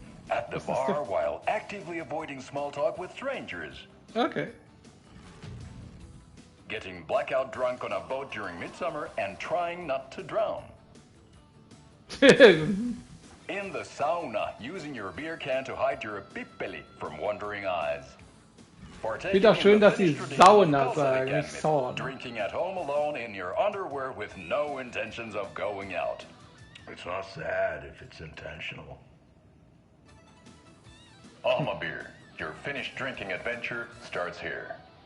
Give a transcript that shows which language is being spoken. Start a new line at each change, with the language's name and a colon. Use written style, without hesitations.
English: At the bar while actively avoiding small talk with strangers. Okay. Getting blackout drunk on a boat during midsummer and trying not to drown. In the sauna, using your beer can to hide your pippeli from wandering eyes.
German: Wie doch schön, dass sie Sauna sagen, nicht Sauna.
English: Drinking at home alone in your underwear with no intentions of going out. It's not sad if it's intentional. Armor-Bier, your Finnish drinking adventure starts here.